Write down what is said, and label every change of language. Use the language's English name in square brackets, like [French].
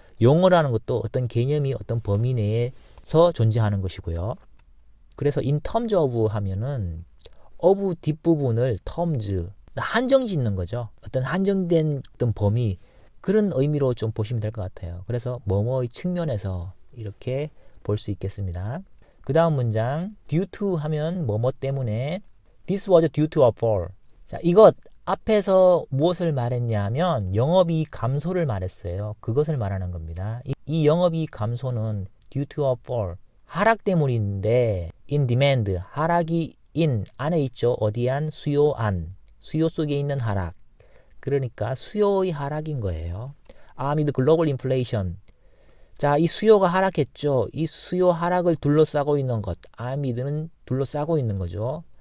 [Korean] 용어라는 것도 어떤 개념이 어떤 범위 내에서 존재하는 것이고요. 그래서 in terms of 하면은 of 뒷부분을 terms 한정 짓는 거죠. 어떤 한정된 어떤 범위 그런 의미로 좀 보시면 될 것 같아요. 그래서 뭐뭐의 측면에서 이렇게 볼 수 있겠습니다. 그 다음 문장 [English] due to [Korean] 하면 뭐뭐 때문에 [English] this was due to a fall. [Korean] 자, 이것 앞에서 무엇을 말했냐 하면 영업이익 감소를 말했어요. 그것을 말하는 겁니다. 이 영업이익 감소는 [English] due to a fall. [Korean] 하락 때문인데 [English] in demand. [Korean] 하락이 in 안에 있죠. 어디 안? 수요 안. 수요 속에 있는 하락. 그러니까 수요의 하락인 거예요. [English] amid global inflation. [Korean] 자, 이 수요가 하락했죠. 이 수요 하락을 둘러싸고 있는 것. amid는 둘러싸고 있는 거죠.